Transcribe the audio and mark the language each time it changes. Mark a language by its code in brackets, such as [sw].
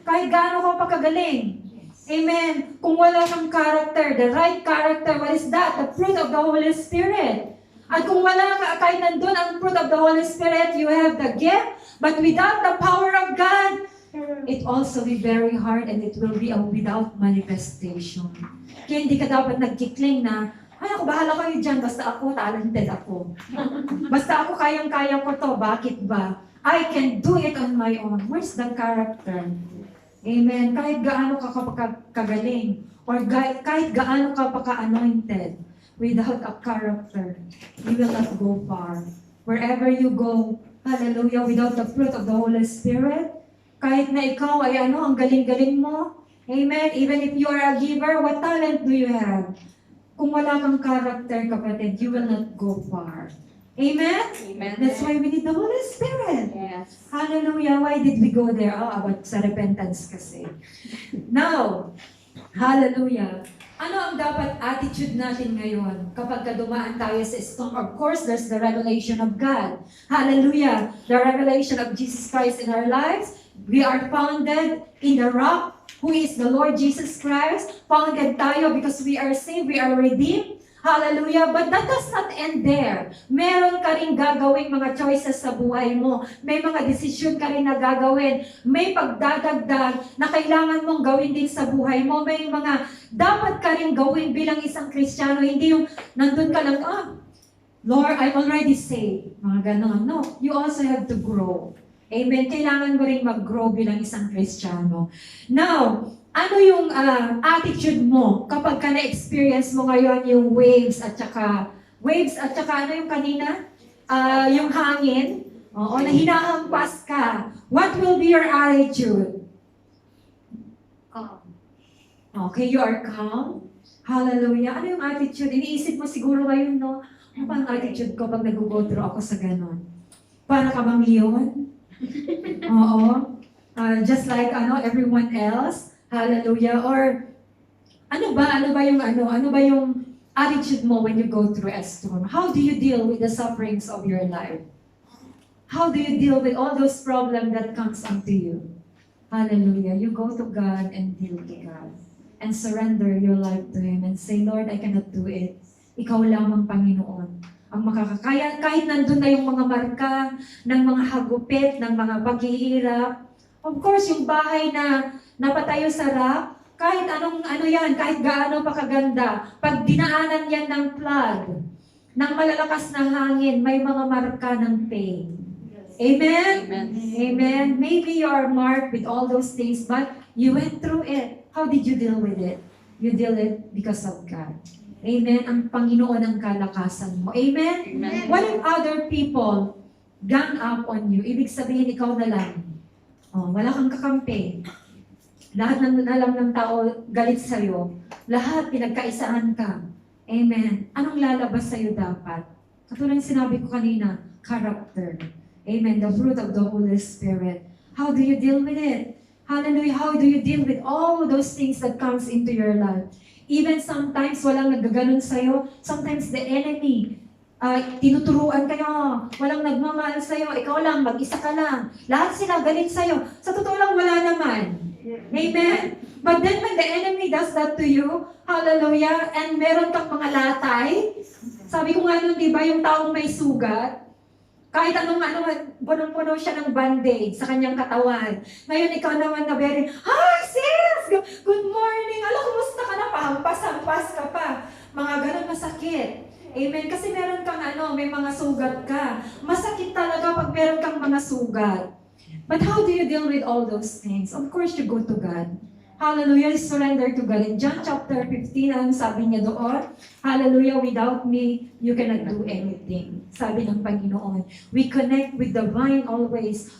[tl] Kahit gaano ka pagkagaling. Amen. Kung wala kang character, [en] the right character, what is that? The fruit of the Holy Spirit. [tl] At kung wala ka, kahit nandun ang [en] fruit of the Holy Spirit, you have the gift, but without the power of God, it also be very hard and it will be a without manifestation. [tl] Kaya hindi ka dapat nagkikling na, ay ako, bahala kayo dyan, basta ako, talented ako. Basta ako, kayang-kaya ko to, bakit ba? [en] I can do it on my own. Where's the character? Amen. [tl] Kahit gaano ka kagaling, [en] or kahit gaano ka anointed, without a character, you will not go far. Wherever you go, hallelujah, without the fruit of the Holy Spirit, [tl] kahit na ikaw ay ang galing-galing mo, [en] amen, even if you are a giver, what talent do you have? [tl] Kung wala kang character, kapatid, [en] you will not go far. Amen? Amen. That's why we need the Holy Spirit. Yes. Hallelujah. Why did we go there? About [tl] sa repentance kasi. [en] Now, hallelujah. [tl] Ano ang dapat attitude natin ngayon kapag dumaan tayo sa storm? [en] Of course, there's the revelation of God. Hallelujah. The revelation of Jesus Christ in our lives. We are founded in the rock, who is the Lord Jesus Christ. Founded tayo because we are saved, we are redeemed. Hallelujah. But that does not end there. [tl] Meron ka rin gagawing mga choices sa buhay mo. May mga desisyon ka rin na gagawin. May pagdadagdag na kailangan mong gawin din sa buhay mo. May mga dapat ka rin gawin bilang isang Kristiyano. Hindi yung nandun ka lang, [en] Lord, I'm already saved. [tl] Mga ganon. [en] No, you also have to grow. Amen. [tl] Kailangan mo rin mag-grow bilang isang Kristiyano. Now, ano yung attitude mo kapag ka na-experience mo ngayon yung waves at saka ano yung kanina? Yung hangin? Oo, na hinahampas ka. [en] What will be your attitude? Calm. Okay, you are calm? Hallelujah. [tl] Ano yung attitude? Iniisip mo siguro ngayon, no? Ano ba ang attitude ko pag nag-go through ako sa ganon? Para ka bang leon? Oo. [en] Just like everyone else. Hallelujah. Or [tl] ano ba yung attitude mo [en] when you go through a storm? How do you deal with the sufferings of your life? How do you deal with all those problems that comes unto you? Hallelujah. You go to God and deal to God. And surrender your life to Him and say, Lord, I cannot do it. [tl] Ikaw lamang, Panginoon, ang makakakaya. Kahit nandun na yung mga marka ng mga hagupit, ng mga paghihirap. Of course, yung bahay na napatayo sa rock, kahit kahit gaano pa kaganda, pag dinaanan yan ng flood, ng malalakas na hangin, may mga marka ng pain. [en] Amen? Amen. Amen. Maybe you are marked with all those things, but you went through it. How did you deal with it? You deal it because of God. Amen? [tl] Ang Panginoon ang kalakasan mo. [en] Amen? Amen. What if other people gang up on you? [tl] Ibig sabihin, ikaw na lang. Wala kang kakampi. Lahat ng alam ng tao galit sa'yo. Lahat pinagkaisahan ka. Amen. Anong lalabas sa'yo dapat? Katulad ng sinabi ko kanina, character. Amen. [en] The fruit of the Holy Spirit. How do you deal with it? Hallelujah. How do you deal with all those things that comes into your life? Even sometimes [tl] walang nagaganon sa'yo. [en] Sometimes the enemy, [tl] tinuturuan kayo, walang nagmamahal sa'yo, ikaw lang, mag-isa ka lang. Lahat sila galit sa'yo. Sa totoo lang, wala naman. Amen? [en] But then when the enemy does that to you, [tl] hallelujah, and meron kang mga latay, sabi ko nga nun, di ba, yung taong may sugat, kahit punong-puno siya ng band-aid sa kanyang katawan. Ngayon, ikaw naman na very, [en] hi sis! Good morning! [tl] Kumusta ka na? Pahampas-hampas ka pa. Mga ganun masakit. Amen. Kasi meron kang may mga sugat ka. Masakit talaga pag meron kang mga sugat. [en] But how do you deal with all those things? Of course, you go to God. Hallelujah, surrender to God. In John chapter 15, [tl] ang sabi niya doon, [en] hallelujah, without me, you cannot do anything. [tl] Sabi ng Panginoon. [en] We connect with the vine always.